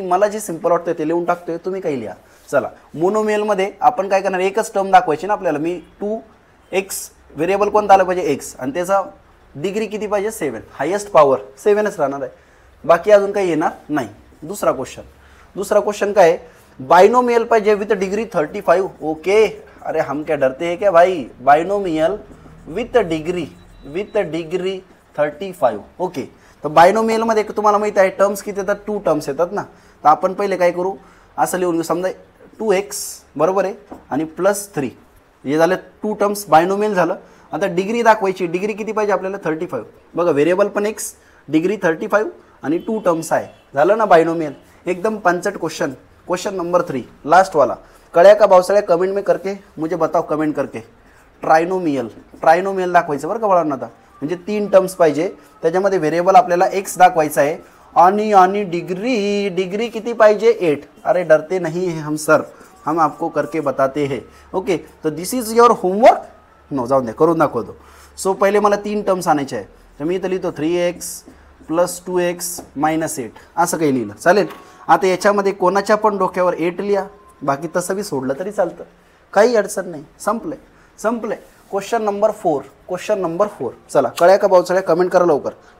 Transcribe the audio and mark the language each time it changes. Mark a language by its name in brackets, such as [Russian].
[Marathi] मला जे सिंपल वाटतं ते लिहून टाकतोय, तुम्ही काही लिहा. चला मोनोमियलमध्ये आपण काय करणार? एकच टर्म दाखवायची ना आपल्याला. मी 2x व्हेरिएबल कोणता आला पाहिजे? x, आणि त्याचा डिग्री किती पाहिजे? 7. हायेस्ट पॉवर 7च राहणार आहे, बाकी अजून काही येणार नाही. दुसरा क्वेश्चन काय आहे? बायनोमियल पाहिजे विथ डिग्री 35. [Hindi] ओके, अरे हम क्या डरते हैं क्या भाई? [English] Binomial with degree 35. [Marathi] ओके, तर बायनोमियलमध्ये तुम्हाला माहिती आहे टर्म्स किती येतात? 2 टर्म्स येतात ना. तर आपण पहिले काय करू? असं लिहून घेऊ. समजा 2x बरोबर आहे आणि +3 हे झालं 2 टर्म्स. बायनोमियल झालं. आता डिग्री दाखवायची. डिग्री किती पाहिजे आपल्याला? 35. बघा व्हेरिएबल पण x, डिग्री 35 आणि 2 टर्म्स आहे. झालं ना बायनोमियल? एकदम पंचट क्वेश्चन. क्वेश्चन नंबर 3 लास्ट वाला. कळ्या का भावसाळ्या? [Hindi] कमेंट में करके मुझे बताओ, कमेंट करके. [Marathi] ट्रायनोमियल दाखवायचं बरं का बाळांना. आता म्हणजे 3 टर्म्स पाहिजे. त्याच्यामध्ये व्हेरिएबल आपल्याला x दाखवायचा आहे आणि डिग्री, डिग्री किती पाहिजे 8। [Hindi] अरे डरते नहीं है हम सर, हम आपको करके बताते हैं। [English] Okay, तो this is your homework. [Marathi] नो जाऊन दे, करून दाखवतो। सो पहिले मला 3 टर्म्स आणायचे आहे, तर मी इथं लिहितो 3x + 2x - 8 असं काही लिहिलं चालेल। आता याच्यामध्ये कोणाच्या पण डोक्यावर 8 लिहा, बाकी तसं बी सोडलं तरी चालतं, काही अडचण नाही। संपले। क्वेश्चन नंबर 4, क्वेश्चन नंबर 4 चला, कळ्या का पावसाळ्या कमेंट करा लवकर।